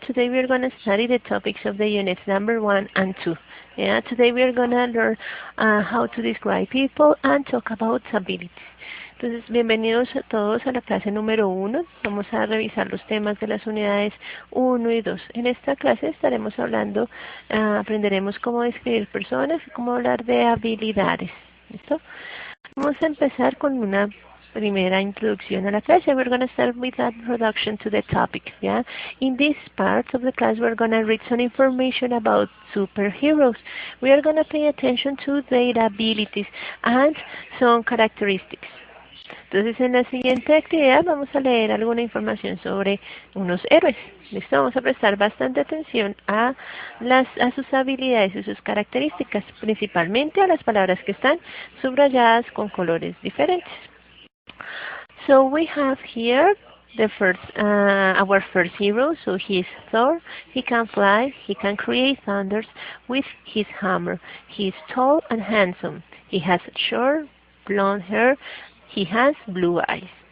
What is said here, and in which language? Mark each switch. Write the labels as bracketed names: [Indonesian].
[English] Today we are going to study the topics of the units number 1 and 2. Today we are going to learn how to describe people and talk about abilities. [Spanish] Entonces, bienvenidos a todos a la clase número 1. Vamos a revisar los temas de las unidades 1 y 2. En esta clase estaremos hablando, aprenderemos cómo describir personas y cómo hablar de habilidades. ¿Listo? Vamos a empezar con una primera introducción a la clase. [English] We're going to start with an introduction to the topic. In this part of the class, we're going to read some information about superheroes. We are going to pay attention to their abilities and some characteristics. [Spanish] Entonces, en la siguiente actividad vamos a leer alguna información sobre unos héroes. ¿Listo? Vamos a prestar bastante atención a sus habilidades y sus características, principalmente a las palabras que están subrayadas con colores diferentes. [English] So we have here the our first hero. So he is Thor. He can fly. He can create thunders with his hammer. He is tall and handsome. He has short blonde hair. He has blue eyes.